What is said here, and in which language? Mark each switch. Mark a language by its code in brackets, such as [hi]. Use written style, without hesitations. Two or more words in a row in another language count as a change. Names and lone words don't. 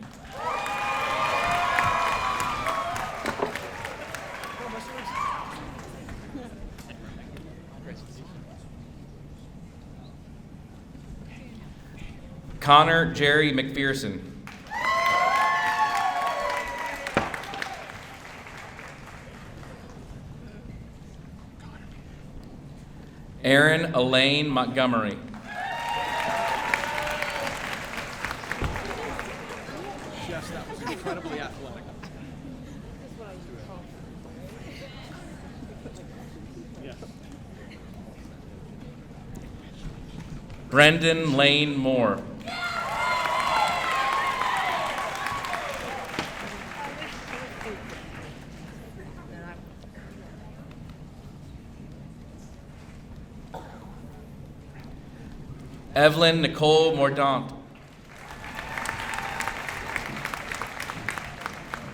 [en] Connor Jerry McPherson. Aaron Elaine Montgomery. Yes, that was incredibly athletic. Yes. Brendan Lane Moore. Evelyn Nicole Mordaunt.